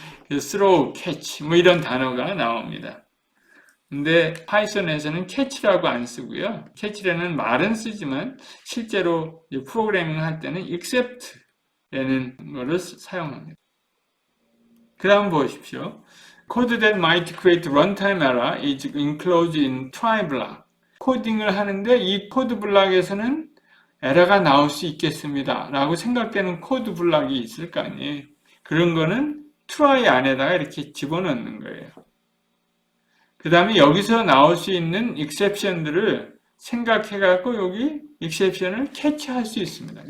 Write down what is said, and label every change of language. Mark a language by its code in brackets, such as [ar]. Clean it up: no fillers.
[ko] throw, catch 뭐 이런 단어가 나옵니다. 근데 파이썬에서는 catch라고 안 쓰고요. catch라는 말은 쓰지만 실제로 프로그래밍 할 때는 except라는 거를 사용합니다. 그 다음 보십시오. [en] Code that might create runtime error is enclosed in try block. [ko] 코딩을 하는데 이 코드 블록에서는 에러가 나올 수 있겠습니다. 라고 생각되는 코드 블록이 있을 거 아니에요. 그런 거는 try 안에다가 이렇게 집어넣는 거예요. 그 다음에 여기서 나올 수 있는 exception들을 생각해갖고 여기 exception을 캐치할 수 있습니다.